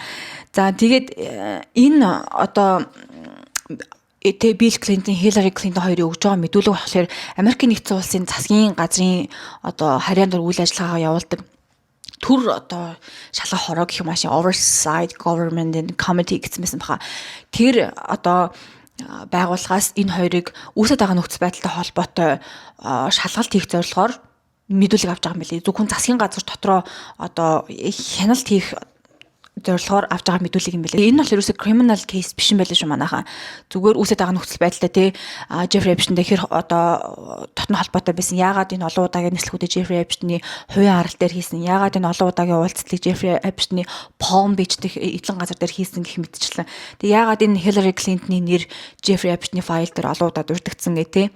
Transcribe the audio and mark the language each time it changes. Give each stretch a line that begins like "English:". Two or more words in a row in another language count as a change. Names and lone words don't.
Mongolian: За тэгээд энэ одоо Bill Clinton, Hillary Clinton хоёрын өгж байгаа мэдүүлэг болохоор Америкийн нэгдсэн улсын засгийн газрын одоо харьяан дор үйл ажиллагаагаа явуулдаг төр одоо шалгах хороо гэх юм аашийн Oversight Government and Committee гэсэн байсан баха. Тэр одоо байгууллагаас энэ хоёрыг үүсэж байгаа нөхцөл байдалтай холбоотой шалгалт хийх зорилгоор мэдүүлэг авч байгаа юм билий. Зөвхөн засгийн газар дотроо одоо хяналт хийх зорилгоор авч байгаа мэдүүлэг юм билээ. Энэ бол ерөөсөө
English: criminal case
Mongolian: биш юм байлаа шүү манайхаа. Зүгээр үүсэж байгаа нөхцөл байдлаа тий Jeffrey Epstein хэр одоо дотн холбоотой байсан. Яагаад энэ олон удаагийн нислэгүүдээ Jeffrey Epstein-ийн хувийн арал дээр хийсэн. Яагаад энэ олон удаагийн уулзалтыг Jeffrey Epstein-ийн Palm Beach дэх эдлэн газар дээр хийсэн гэх мэтчлэн. Тэг яагаад энэ Hillary Clinton-ийн нэр Jeffrey Epstein-ийн файл дээр олон удаа дурддагдсан гэ тий.